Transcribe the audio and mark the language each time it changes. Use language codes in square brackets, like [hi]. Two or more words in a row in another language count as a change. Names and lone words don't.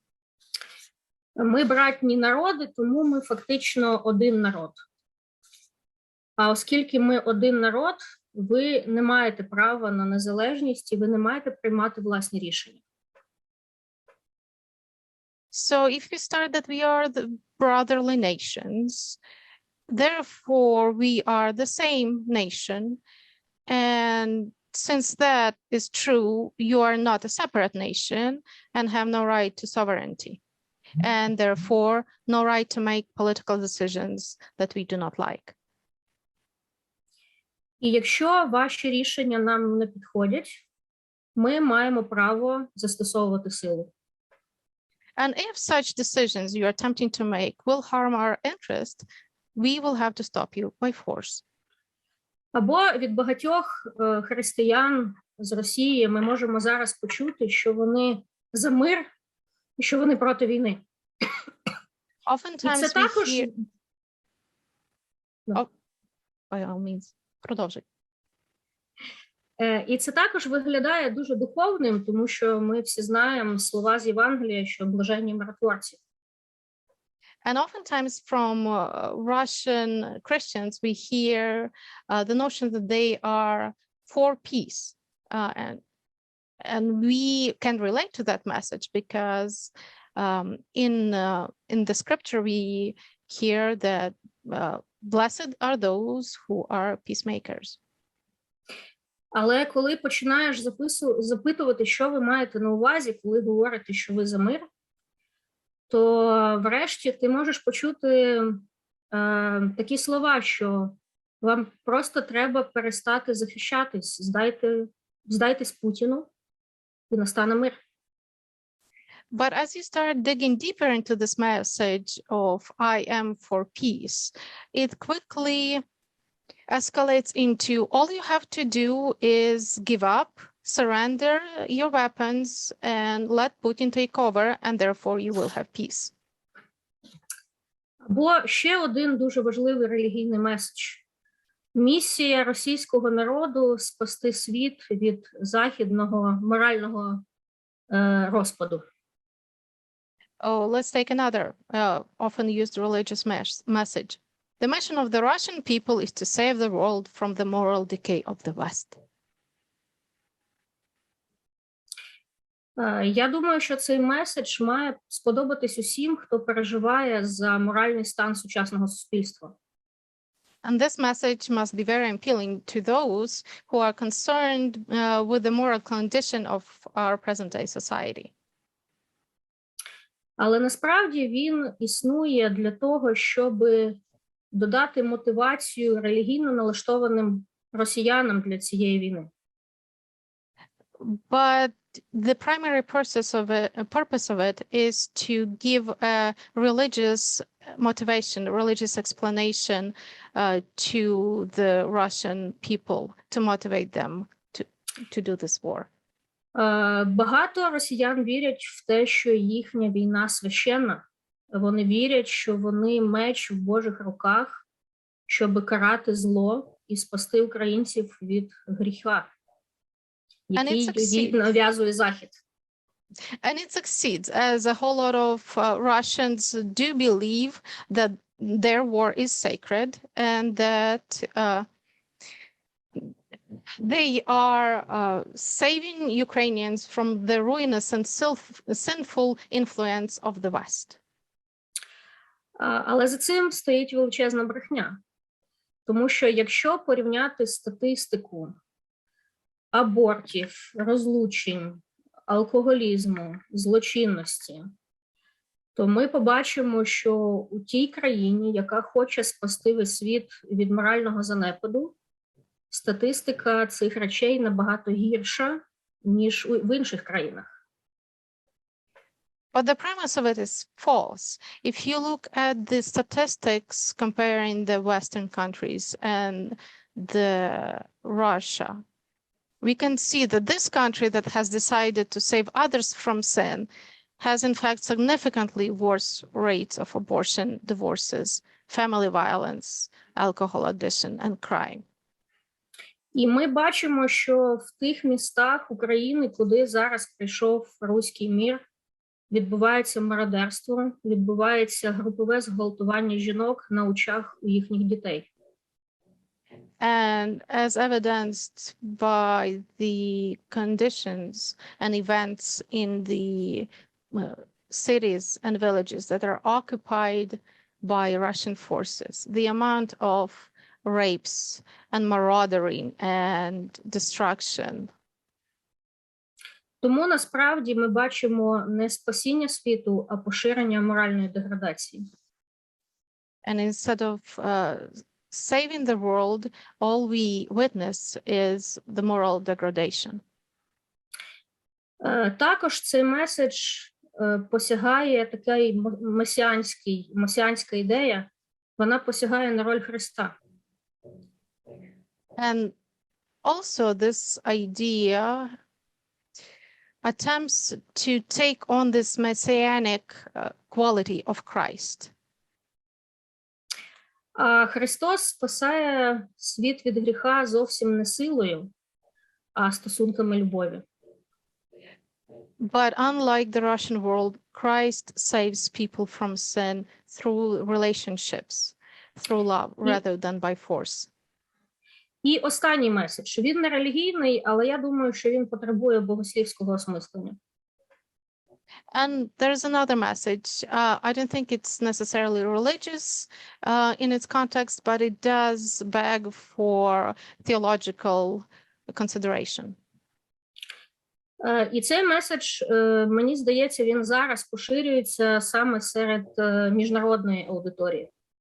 [uk] Ми братні народи, тому ми фактично один народ. А оскільки ми один народ, ви не маєте права на незалежність і ви не маєте приймати власні рішення. [en] So if we start that we are the brotherly nations, therefore we are the same nation, and since that is true, you are not a separate nation and have no right to sovereignty, and therefore no right to make political decisions that we do not like. [uk] І якщо ваші рішення нам не підходять, ми маємо право застосовувати силу. [en] And if such decisions you are attempting to make will harm our interest, we will have to stop you by force. [uk] Або від багатьох християн з Росії ми можемо зараз почути, що вони за мир і що вони проти війни. [en] Oftentimes [uk] це також... [en] we hear... Oh, by all means, [uk] продовжуй. І це також виглядає дуже духовним, тому що ми всі знаємо слова з Євангелія, що блаженні миротворці. [en] And oftentimes from Russian Christians, we hear the notion that they are for peace. And we can relate to that message because in the scripture, we hear that blessed are those who are peacemakers. [uk] Але коли починаєш запитувати, що ви маєте на увазі, коли говорите, що ви за мир, то врешті ти можеш почути такі слова, що вам просто треба перестати захищатись, здайтесь Путіну, і настане мир. [en] But as you start digging deeper into this message of I am for peace, it quickly escalates into all you have to do is give up, surrender your weapons, and let Putin take over, and therefore you will have peace. [uk] Або ще один дуже важливий релігійний меседж. Місія російського народу – спасти світ від західного морального розпаду. [en] Oh, let's take another often used religious message. The mission of the Russian people is to save the world from the moral decay of the West. [uk] Я думаю, що цей меседж має сподобатись усім, хто переживає за моральний стан сучасного суспільства. [en] And this message must be very appealing to those who are concerned with the moral condition of our present-day society. [uk] Але насправді він існує для того, щоб додати мотивацію релігійно налаштованим росіянам для цієї війни. [en] But the primary purpose of it is to give a religious motivation, a religious explanation to the Russian people to motivate them to do this war. [uk] Багато росіян вірять в те, що їхня війна священна. Вони вірять, що вони меч в Божих руках, щоб карати зло і спасти українців від гріха, який нав'язує Захід. [en] And it succeeds, as a whole lot of Russians do believe that their war is sacred and that they are saving Ukrainians from the ruinous and sinful influence of the West. [uk] Але за цим стоїть величезна брехня. Тому що якщо порівняти статистику абортів, розлучень, алкоголізму, злочинності, то ми побачимо, що у тій країні, яка хоче спасти весь світ від морального занепаду, статистика цих речей набагато гірша, ніж в інших країнах. [en] But the premise of it is false. If you look at the statistics comparing the Western countries and Russia, we can see that this country that has decided to save others from sin has in fact significantly worse rates of abortion, divorces, family violence, alcohol addiction, and crime. [uk] І ми бачимо, що в тих містах України, куди зараз прийшов руський мір, відбувається мародерство, відбувається групове зґвалтування жінок на очах у їхніх дітей. [en] And as evidenced by the conditions and events in the cities and villages that are occupied by Russian forces, the amount of rapes and marauding and destruction. [uk] Тому насправді ми бачимо не спасіння світу, а поширення моральної деградації. [en] And instead of saving the world, all we witness is the moral degradation. [uk] Також цей меседж посягає такий месіанська ідея, вона посягає на роль Христа. [en] And also this idea attempts to take on this messianic quality of Christ. [uk] А Христос спасає світ від гріха зовсім не силою, а стосунками любові. [en] But unlike the Russian world, Christ saves people from sin through relationships, through love, rather than by force. [uk] І останній меседж. Він не релігійний, але я думаю, що він потребує богослівського осмислення. [en] And there's another message. I don't think it's necessarily religious in its context, but it does beg for theological consideration. [uk] І цей меседж, мені здається, він зараз поширюється саме серед міжнародної аудиторії.